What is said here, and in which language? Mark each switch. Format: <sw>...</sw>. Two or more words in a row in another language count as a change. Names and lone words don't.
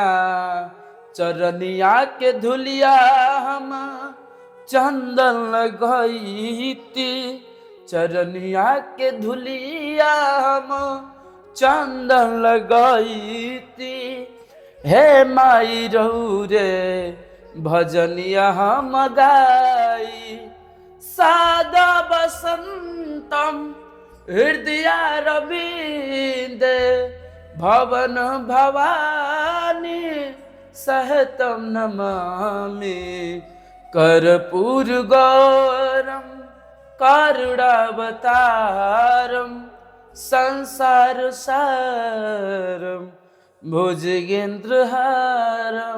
<bho>चरनिया के धुलिया हम चंदन लगैती, चरनिया के धुलिया हम चंदन लगैती। हे माई रहू रे भजनिया हम गाई,</bho> <sa>सादा वसंतम हृदयारविंदे भवन भवानी सहितम नमामि। कर्पूर गौरम करुणावतारम संसार सारम भुजगेंद्रहारम।</sa>